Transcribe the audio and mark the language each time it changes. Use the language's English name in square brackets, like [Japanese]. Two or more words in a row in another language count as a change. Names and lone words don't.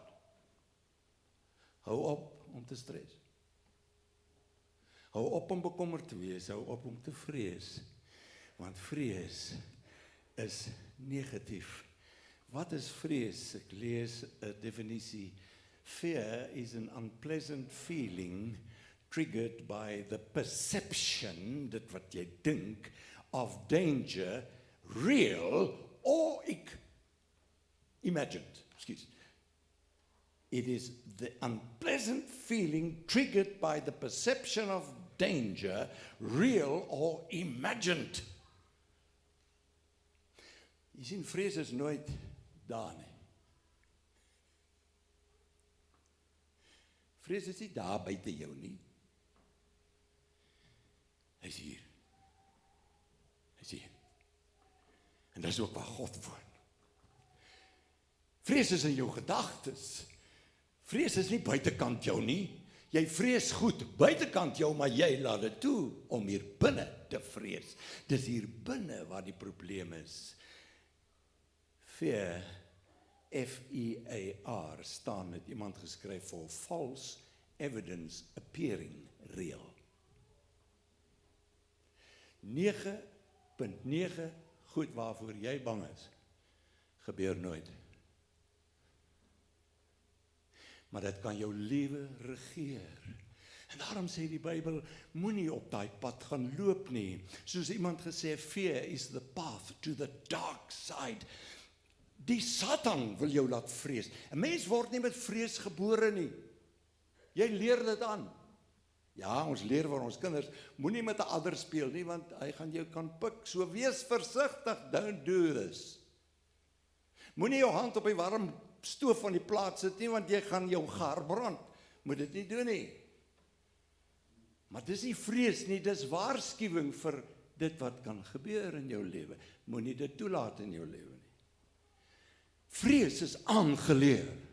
[Afrikaans] Hou op om te stres. Hou op om bekommerd te wees, hou op om te vrees. Want vrees is negatief. Wat is vrees? Ek lees 'n definisie. [English] Fear is an unpleasant feeling triggered by the perception, [Afrikaans] dit wat jy dink, [English] of danger, real or imagined. Excuse. It is the unpleasant feeling triggered by the perception of danger, real or imagined. [Afrikaans] Jy sien, vrees is nooit daar nie. Vrees is nie daar buite jou nie. Hy is hier. Hy is hier. En dis ook waar God woon. Vrees is in jou gedagtes. Vrees is nie buitekant jou nie. Jy vrees goed buitekant jou, maar jy laat dit toe om hier binne te vrees. Dis hier binne waar die probleem is. Fear, F-E-A-R, staan, het iemand geskryf, [English] for false evidence appearing real. [Afrikaans] 9.9 goed waarvoor jy bang is, gebeur nooit. Maar dit kan jou lewe regeer. En daarom sê die Bybel, moenie op daai pad gaan loop nie. Soos iemand gesê, [English] fear is the path to the dark side. [Afrikaans] Die Satan wil jou laat vrees. 'n Mens word nie met vrees gebore nie. Jy leer dit aan. Ja, ons leer vir ons kinders, moenie met 'n adder speel nie, want hy gaan jou kan pik. So wees versigtig, [English] don't do this. [Afrikaans] Moenie jou hand op die warm stoof van die plaat sit nie, want jy gaan jou gaar brand. Moet dit nie doen nie. Maar dis nie vrees nie, dis waarskuwing vir dit wat kan gebeur in jou lewe. Moenie dit toelaat in jou lewe nie. Vrees is aangeleer.